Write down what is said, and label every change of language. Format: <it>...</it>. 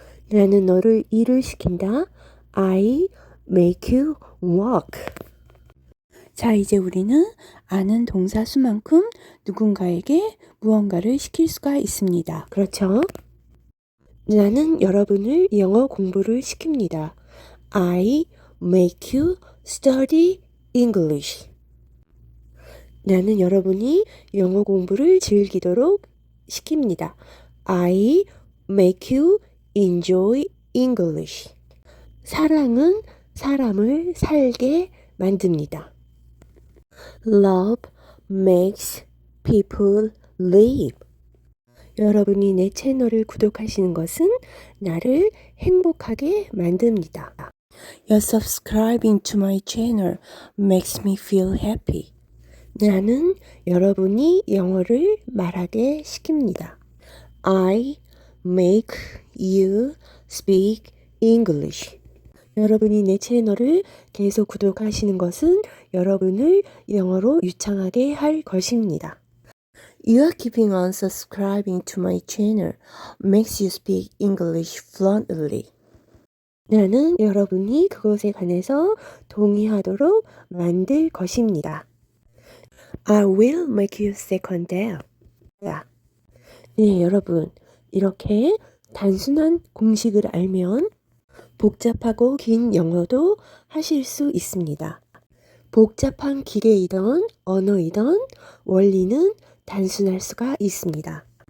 <ko>나는 너를 일을 시킨다.</ko> <en>I make you work.</en> <ko>자, 이제 우리는 아는 동사 수만큼 누군가에게 무언가를 시킬 수가 있습니다. 그렇죠? 나는 여러분을 영어 공부를 시킵니다.</ko> <en>I make you study English.</en> <ko>나는 여러분이 영어 공부를 즐기도록 시킵니다.</ko> <en>I make you enjoy English.</en> <ko>사랑은 사람을 살게 만듭니다.</ko> <en>Love makes people live.</en> <ko>여러분이 내 채널을 구독하시는 것은 나를 행복하게 만듭니다.</ko> <en>Your subscribing to my channel makes me feel happy.</en> <ko>나는 여러분이 영어를 말하게 시킵니다.</ko> <en>I make you speak English.</en> <ko>여러분이 내 채널을 계속 구독하시는 것은 여러분을 영어로 유창하게 할 것입니다.</ko> <en>You are keeping on subscribing to my channel makes you speak English fluently.</en> <ko>나는 여러분이 그것에 관해서 동의하도록 만들 것입니다.</ko> <en>I will make you second there.</en> <ko>네, 여러분. 이렇게 단순한 공식을 알면 복잡하고 긴 영어도 하실 수 있습니다. 복잡한 기계이든 언어이든 원리는 단순할 수가 있습니다.</ko>